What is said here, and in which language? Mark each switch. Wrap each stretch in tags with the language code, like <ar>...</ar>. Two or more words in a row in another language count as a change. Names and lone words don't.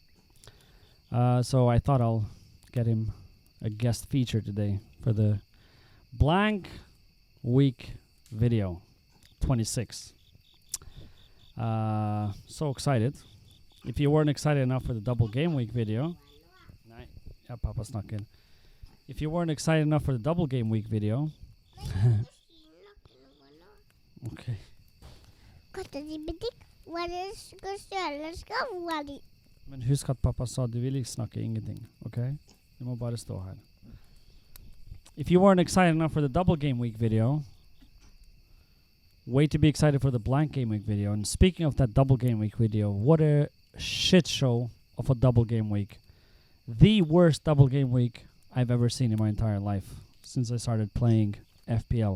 <en>So I thought I'll get him a guest feature today for the blank week video 26. So excited. If you weren't excited enough for the double game week video, yeah, Papa's not good. If you weren't excited enough for the double game week video, okay.</en> <no>Men husk at pappa sa du vil snakke ingenting, okay? Du må bare stå her.</no> <en>If you weren't excited enough for the double game week video, wait to be excited for the blank game week video. And speaking of that double game week video, what a shit show of a double game week. The worst double game week I've ever seen in my entire life since I started playing FPL.</en>